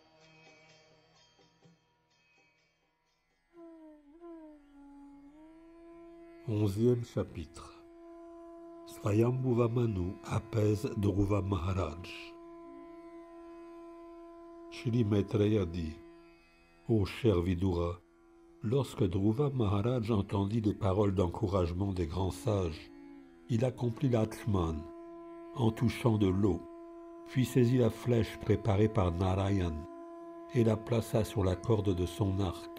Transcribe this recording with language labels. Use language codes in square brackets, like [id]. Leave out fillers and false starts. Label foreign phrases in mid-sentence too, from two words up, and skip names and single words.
[fr] 11e chapitre. Swayambhuva Manu apaise Dhruva Maharaj. Shri Maitreya dit: Ô cher Vidura, lorsque Dhruva Maharaj entendit les paroles d'encouragement des grands sages, il accomplit l'Atman en touchant de l'eau, puis saisit la flèche préparée par Narayan et la plaça sur la corde de son arc.